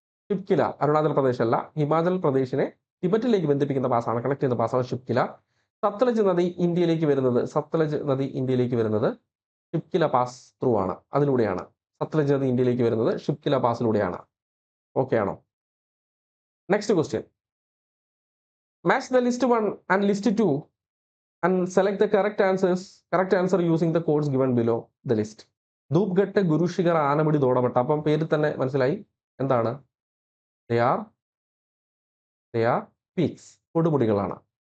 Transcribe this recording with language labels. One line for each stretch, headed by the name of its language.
Malayalam: ഷിപ്കില അരുണാചൽ പ്രദേശ് അല്ല, ഹിമാചൽ പ്രദേശിനെ ടിബറ്റിലേക്ക് ബന്ധിപ്പിക്കുന്ന പാസ്സാണ്, കണക്ട് ചെയ്യുന്ന പാസ്സാണ് ഷിപ്കില. സത്ലജ് നദി ഇന്ത്യയിലേക്ക് വരുന്നത് ഷിപ്കില പാസ് ത്രൂ ആണ്, അതിലൂടെയാണ്. സത്ലജ് നദി ഇന്ത്യയിലേക്ക് വരുന്നത് ഷിപ്കില പാസിലൂടെയാണ്. ഓക്കെ ആണോ? Next question, match the list 1 and list 2
English: and select the correct answer using the codes given below the list.
Malayalam: ധൂപ്ഘട്ട്, ഗുരുശിഖർ, Anamudi, ദോടപട്ട. അപ്പം പേരിൽ തന്നെ മനസ്സിലായി എന്താണ്,
English: they are peaks,
Malayalam: കൊടുമുടികളാണ്.